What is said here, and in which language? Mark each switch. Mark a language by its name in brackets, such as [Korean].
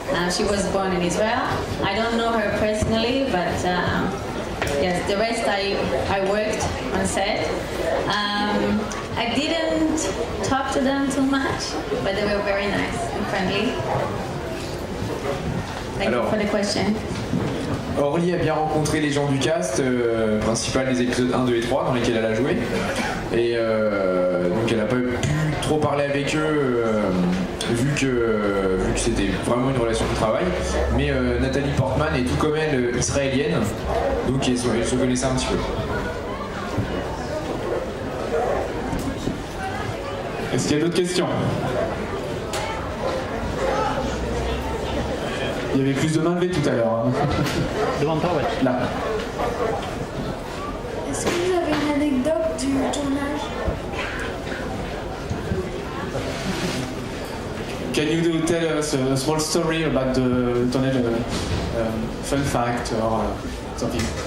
[English] She was born in Israel. I don't know her personally, but yes, the rest I worked on set. I didn't talk to them too much, but they were very nice and friendly. Thank you for the question. [French] Orly a bien rencontré les gens du cast principal des épisodes 1, 2 et 3 dans lesquels elle a joué. Et donc elle n'a pas pu trop parler avec eux vu que c'était vraiment une relation de travail. Mais Nathalie Portman est tout comme elle israélienne, donc ils se connaissaient un petit peu. Est-ce qu'il y a d'autres questions? Il y avait plus de mains levées tout à l'heure. Devant toi, ouais. Là. Est-ce que vous avez une anecdote du tournage? [English] Can you tell us a small story about the tournage, fun fact or something?